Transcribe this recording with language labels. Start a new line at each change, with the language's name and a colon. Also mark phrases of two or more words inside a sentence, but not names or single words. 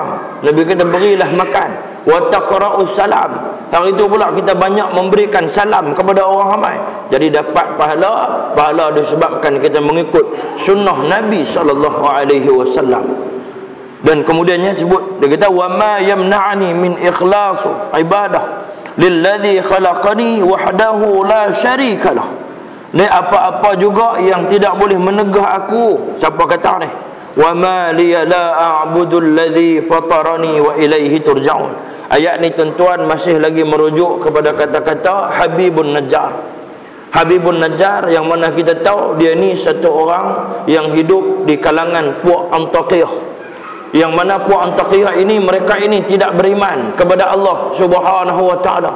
Malay: Nabi kata berilah makan.
Arabic: وتقرأ السلام.
Malay: Hari itu pula kita banyak memberikan salam kepada orang ramai. Jadi dapat pahala. Pahala disebabkan kita mengikut sunnah Nabi SAW. Dan kemudiannya sebut, dia kata
Arabic: وما يمنعني من إخلاص العبادة للذي خلقني وحده لا شريك له.
Malay: Ni apa-apa juga yang tidak boleh menegah aku. Siapa kata ni?
Arabic: وما لي لا أعبد الذي فطرني وإليه ترجعون.
Malay: Ayat ni tuan-tuan masih lagi merujuk kepada kata-kata Habibun Najjar. Habibun Najjar yang mana kita tahu dia ni satu orang yang hidup di kalangan puak Antakiyah. Yang mana puak Antakiyah ini, mereka ini tidak beriman kepada Allah
Arabic: سبحانه وتعالى.